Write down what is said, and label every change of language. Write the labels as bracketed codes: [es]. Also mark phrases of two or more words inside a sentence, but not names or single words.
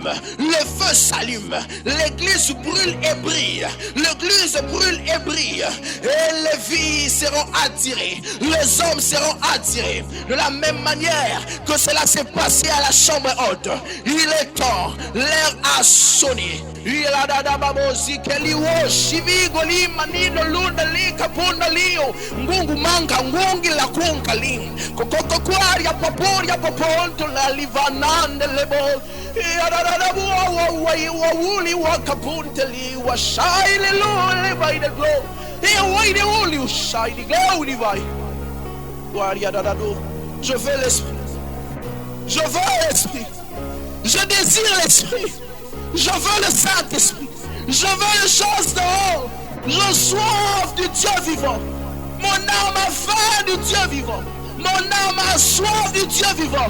[fr] Le feu s'allume, l'église brûle et brille, l'église brûle et brille, et les filles seront attirées, les hommes seront attirés, de la même manière que cela s'est passé à la chambre haute. Il est temps, l'air a sonné. Il a dadababosi keliwo shivigoli manino lunda li kapunda lio ngungu manga ngungi la kunkalim kokoko kwaria paporia poponto la livanande lebo wawuli wakapunteli washaile lole [en] by the glow why the holy shine glory by waria dadado. [fr] Je veux l'esprit. Je veux l'Esprit. Je désire l'Esprit. Je veux le Saint-Esprit. Je veux les choses de haut. Je soif du Dieu vivant. Mon âme a faim du Dieu vivant. Mon âme a soif du Dieu vivant.